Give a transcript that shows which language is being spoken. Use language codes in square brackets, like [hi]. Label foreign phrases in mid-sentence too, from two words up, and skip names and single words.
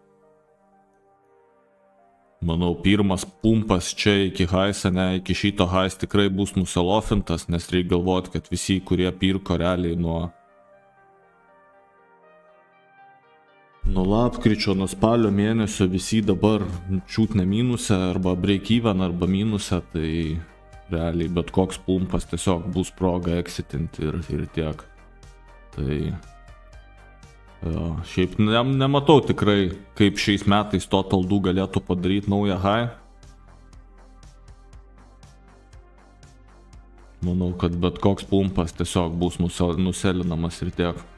[lt] Manau, pirmas pumpas čia iki high'o, iki šito high's tikrai bus nuselofintas, nes reikia galvoti, kad visi, kurie pirko realiai nuo lapkričio, nuo spalio mėnesio, visi dabar čiūt ne minuse, arba [en] break even, [lt] arba minuse, tai realiai bet koks pumpas tiesiog bus proga exitinti ir tiek. Tai šiaip nematau tikrai, kaip šiais metais Total Do galėtų padaryti naują high. Manau, kad bet koks pumpas tiesiog bus nuselinamas ir tiek.